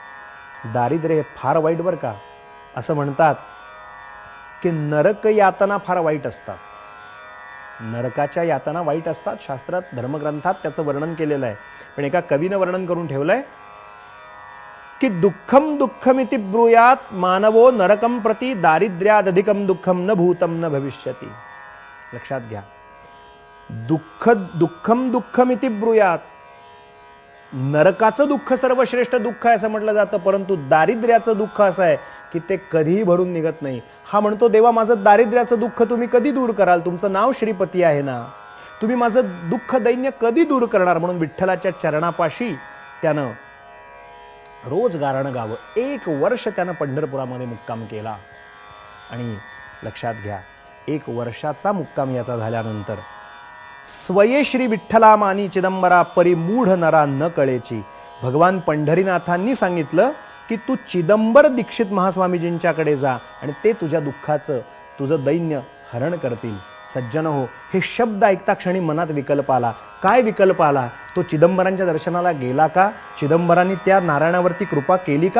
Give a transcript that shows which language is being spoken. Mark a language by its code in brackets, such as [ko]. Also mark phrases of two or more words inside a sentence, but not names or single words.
[mr] दारिद्र्य हे फार वाईट बरं का। असं म्हणतात की नरक यातना फार वाईट असतात. नरकाच्या यातना वाईट असतात. शास्त्रात धर्मग्रंथात त्याचं वर्णन केलेलं आहे. पण एका कवीनं वर्णन करून ठेवलंय की [sa] दुःखम दुःखमिति ब्रूयात मानवो नरकम प्रति दारिद्र्यादधिकम दुःखम न भूतम न भविष्यति. [mr] लक्षात घ्या. [sa] दुःखम दुःखमिति ब्रूयात, [mr] नरकाचं दुःख सर्वश्रेष्ठ दुःख आहे असं म्हटलं जातं, परंतु दारिद्र्याचं दुःख असं आहे की ते कधीही भरून निघत नाही. हा म्हणतो देवा माझं दारिद्र्याचं दुःख तुम्ही कधी दूर कराल, तुमचं नाव श्रीपती आहे ना, तुम्ही माझं दुःख दैन्य कधी दूर करणार. म्हणून विठ्ठलाच्या चरणापाशी त्यानं रोज गाणं गावं. 1 वर्ष त्यानं पंढरपुरामध्ये मुक्काम केला. आणि लक्षात घ्या, 1 वर्षाचा मुक्काम याचा झाल्यानंतर स्वये श्री विठ्ठला मानी चिदंबरा परिमूढ नरा न कळेची, भगवान पंढरीनाथांनी सांगितलं की तू चिदंबर दीक्षित महास्वामीजींच्याकडे जा आणि ते तुझ्या दुःखाचं, तुझं दैन्य हरण करतील. सज्जन हो, हे शब्द ऐकता क्षणी मनात विकल्प आला. काय विकल्प आला? तो चिदंबरांच्या दर्शनाला गेला का? चिदंबरांनी त्या नारायणावरती कृपा केली का?